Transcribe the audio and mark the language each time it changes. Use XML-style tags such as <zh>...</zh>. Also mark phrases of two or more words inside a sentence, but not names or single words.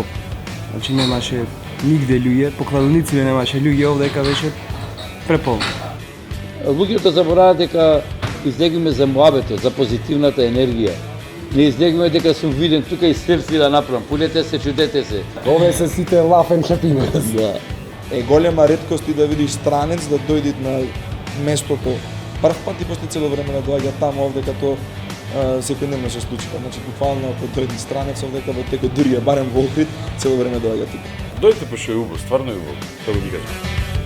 <mk>Значи немаше нигде луѓе, по кладониците немаше луѓе, овдека беше преполно. Луѓето забораваат дека излегуваме за муабетот, за позитивната енергија. Не излегуваме дека сум виден тука и селфи да направам. Пулете се, чудете се. Ове се сите</mk> <en>laugh and happiness.</en> <mk>Да. Е голема реткост и да видиш странец да дојде на местото прв пат и после цело време да доаѓа таму овде като секојдневно се случува. Значи буквално ако дойде странец овдека во текот дури е барем во Охрид, цело време доаѓа тука. Дојдете пошто е убаво, стварно е убаво, како ги кажам.</mk>